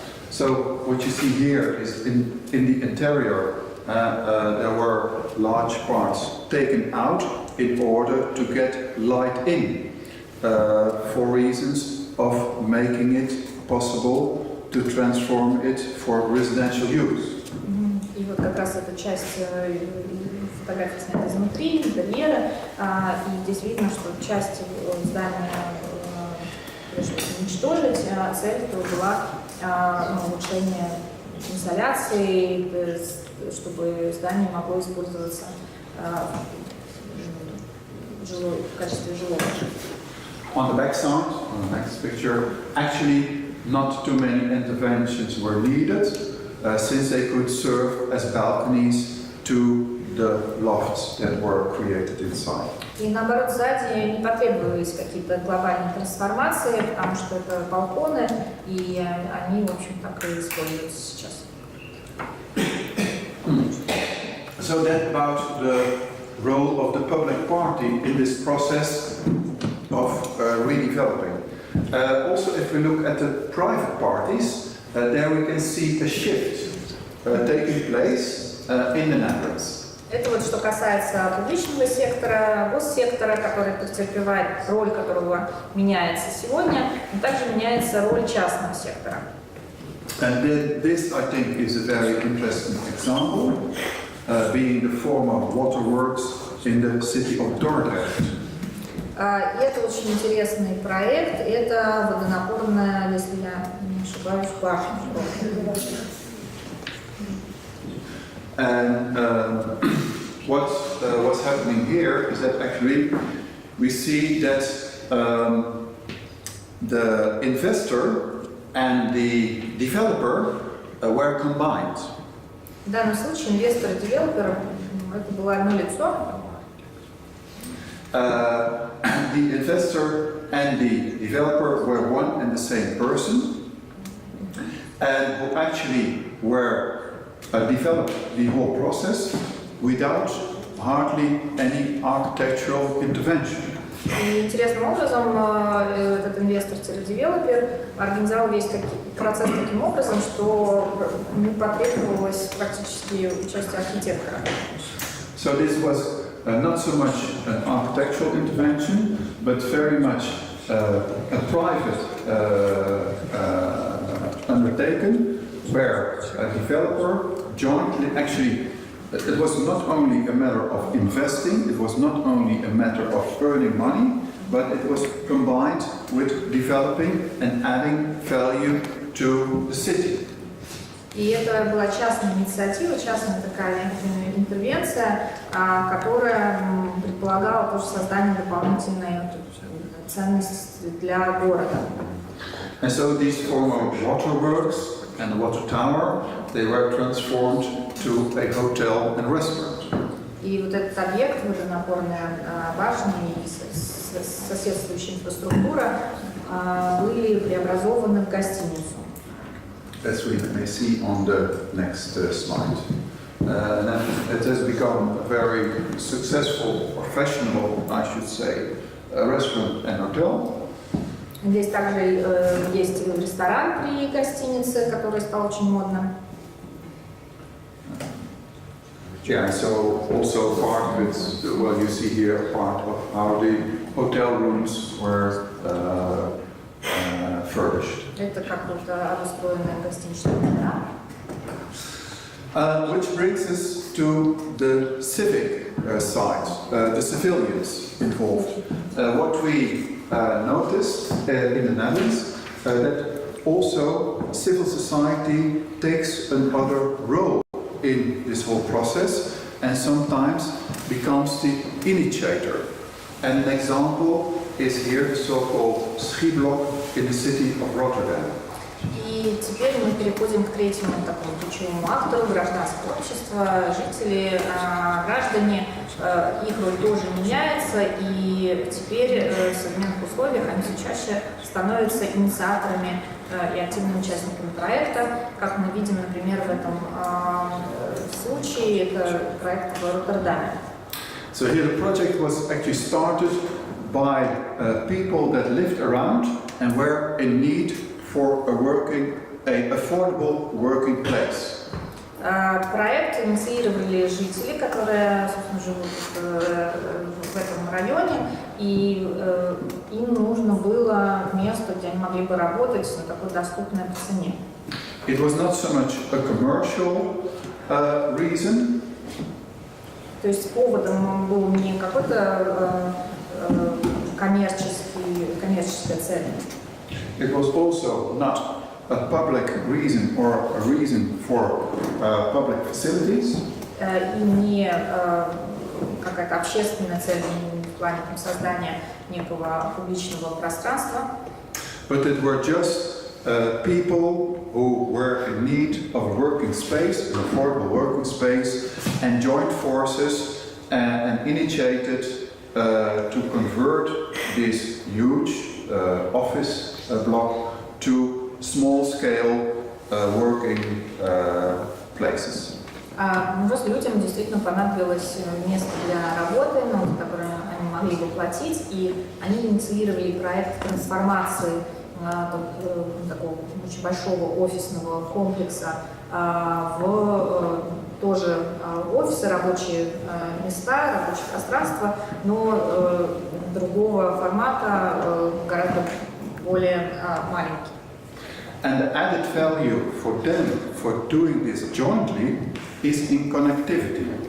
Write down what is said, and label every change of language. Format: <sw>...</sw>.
<en>So what you see here is in the interior, there were large parts taken out in order to get light in, for reasons of making it possible to transform it for residential use.</en> <ru>И вот как раз эта часть фотографии снята изнутри, интерьера, и здесь видно, что часть здания пришлось уничтожить, а цель была улучшение инсоляции, чтобы здание могло использоваться в качестве жилого.</ru> <en>On the back side, on the next picture, actually not too many interventions were needed, since they could serve as balconies to the lofts that were created inside.</en> <ru>И наоборот, сзади не потребовались какие-то глобальные трансформации, потому что это балконы, и они, в общем, так и используются сейчас.</ru> <en>So that about the role of the public party in this process of redeveloping. Also, if we look at the private parties, there we can see a shift taking place in the Netherlands.</en> <ru>Это вот что касается публичного сектора, госсектора, который претерпевает, роль которого меняется сегодня, но также меняется роль частного сектора.</ru> <en>And then this, I think, is a very interesting example, being the former waterworks in the city of Dordrecht.</en> <ru>Это очень интересный проект, это водонапорная, если я не ошибаюсь, башня.</ru> <en>And what's happening here is that actually we see that the investor and the developer were combined.</en> <ru>В данном случае инвестор и девелопер это было одно лицо.</ru> <en>The investor and the developer were one and the same person, and who actually were developed the whole process without hardly any architectural intervention.</en> <ru>И интересным образом этот инвестор-девелопер организовал весь процесс таким образом, что не потребовалось практически участие архитектора.</ru> <en>So this was not so much an architectural intervention, but very much a private undertaken, where a developer jointly, actually, it was not only a matter of investing, it was not only a matter of earning money, but it was combined with developing and adding value to the city.</en> <ru>И это была частная инициатива, частная такая интервенция, которая предполагала тоже создание дополнительной ценности для города.</ru> <en>And so these former waterworks and the water tower, they were transformed to a hotel and restaurant.</en> <ru>И вот этот объект, водонапорная башня и соседствующая инфраструктура были преобразованы в гостиницу.</ru> <en>As we may see on the next slide. And it has become a very successful, or fashionable, I should say, restaurant and hotel.</en> <ru>Здесь также есть ресторан при гостинице, который стал очень модным.</ru> <en>Yeah, so also part of it, well, you see here part of how the hotel rooms were furnished.</en> <ru>Это как вот обустроенная гостиничная номера.</ru> <en>Which brings us to the civic side, the civilians involved. What we notice in the Netherlands, that also civil society takes another role in this whole process and sometimes becomes the initiator. And an example is here the so-called Schieblock in the city of Rotterdam.</en> <ru>И теперь мы переходим к третьему такому ключевому актору гражданского общества, жители, граждане, их роль тоже меняется, и теперь в современных условиях они все чаще становятся инициаторами и активными участниками проекта, как мы видим, например, в этом случае, это проект в Роттердаме.</ru> <en>So here the project was actually started by people that lived around and were in need for a working an affordable working place.</en> <ru>Проект инициировали жители, которые, собственно, живут в этом районе, и им нужно было место, где они могли бы работать на такой доступной цене.</ru> <en>It was not so much a commercial reason.</en> <ru>То есть поводом был не какой-то коммерческая цель.</ru> <en>It was also not a public reason or a reason for public facilities.</en> <ru>И не какая-то общественная цель в плане создания некого публичного пространства.</ru> <en>But it were just people who were in need of a working space, an affordable working space, and joined forces and initiated to convert this huge office block to small-scale working places.</en> <ru>Просто людям действительно понадобилось место для работы, за которое они могли бы платить, и они инициировали проект трансформации такого очень большого офисного комплекса в тоже офисы, рабочие места, рабочие пространства, но другого формата, гораздо более маленький.</ru> <en>And the added value for them for doing this jointly is in connectivity.</en>